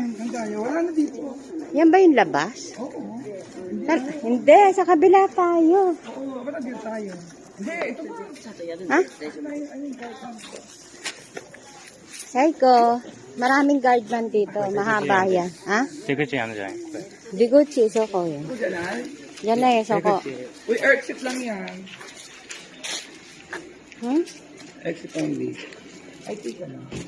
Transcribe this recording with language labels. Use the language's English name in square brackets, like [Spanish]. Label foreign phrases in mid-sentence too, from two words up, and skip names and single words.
[Filipino] Ang tayo. Wala na dito. Yan ba yung labas? Oo. Hindi, sa kabila tayo. Oo, wala dito tayo. Hindi, ito ba? Ha? Saiko, maraming guardman dito. Mahaba yan. Ha? [Chinese] 这个这样的人，对， [Japanese] 出口、そこ yan. [Filipino] Ito dyan. Yan na eh, soko. Uy, exit lang yan. Hmm? [English] Exit only. [Filipino] Ay, tika na.